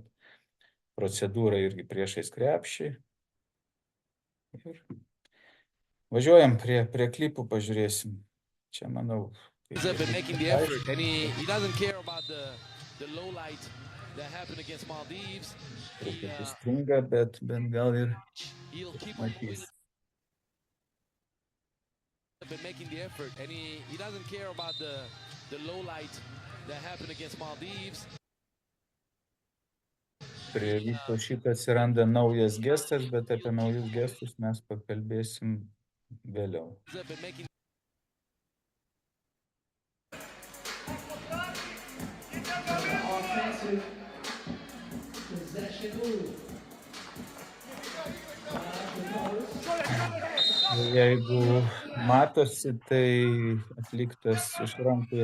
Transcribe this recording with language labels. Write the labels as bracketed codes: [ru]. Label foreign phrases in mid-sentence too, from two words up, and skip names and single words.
[lt] Procedūra irgi priešais krepšį. Ir važiuojam prie klipų, pažiūrėsim. Čia, manau, truputį stringa, bet gal ir matys. [en] Been making the effort, and he doesn't care about the low light that happened against Maldives. [lt] Prie viso šito atsiranda naujas gestas, bet apie naujus gestus mes pakalbėsim vėliau. Jeigu matosi, tai atliktas iš rankų į